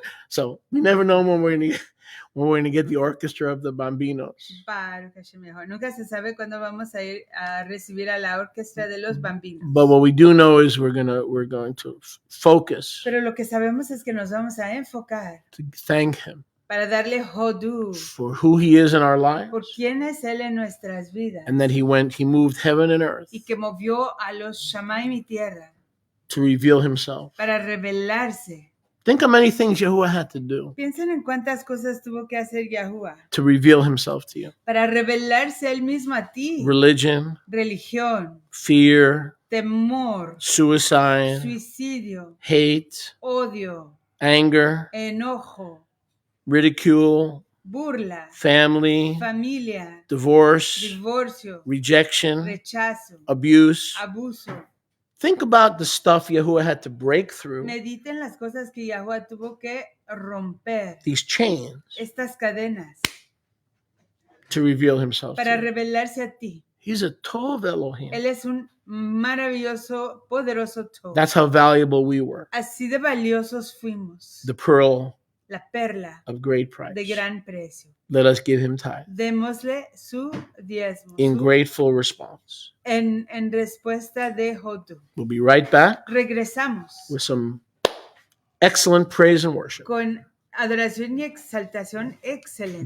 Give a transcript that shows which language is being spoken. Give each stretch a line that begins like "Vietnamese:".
English: So we never know when we're going to get the Orchestra of the Bambinos.
Spanish: Nunca se sabe cuándo vamos a ir a recibir a la Orquesta de los Bambinos.
English: But what we do know is we're going to focus.
Spanish: Pero lo que sabemos es que nos vamos a enfocar.
English: To thank him.
Spanish: Para darle hodú
English: for who he is in our lives,
Spanish: por quién es él en nuestras vidas,
English: and that he moved heaven and earth,
Spanish: y que movió a los Shamayim y tierra,
English: to reveal himself.
Spanish: Para revelarse.
English: Think of many things Yahuwah had to do.
Spanish: Piensen en cuántas cosas tuvo que hacer Yahuwah.
English: To reveal himself to you.
Spanish: Para revelarse él mismo a ti.
English: Religion,
Spanish: religión,
English: fear,
Spanish: temor,
English: suicide,
Spanish: suicidio,
English: hate,
Spanish: odio,
English: anger,
Spanish: enojo,
English: ridicule,
Spanish: burla, familia, divorcio,
English: rejection,
Spanish: rechazo,
English: abuse.
Spanish: Abuso.
English: Think about the stuff Yahuwah had to break through.
Spanish: Mediten las cosas que Yahuwah tuvo que romper.
English: These chains.
Spanish: Estas cadenas.
English: To reveal himself.
Spanish: Para revelarse a ti.
English: He's a Tov Elohim.
Spanish: Él es un maravilloso, poderoso Tov.
English: That's how valuable we were.
Spanish: Así de valiosos fuimos.
English: The pearl.
Spanish: La perla
English: of great price.
Spanish: De gran precio.
English: Let us give him tithe.
Spanish: Démosle su diezmo.
English: In grateful response.
Spanish: En respuesta de hodú.
English: We'll be right back.
Spanish: Regresamos.
English: With some excellent praise and worship.
Spanish: Con adoración y exaltación excelente.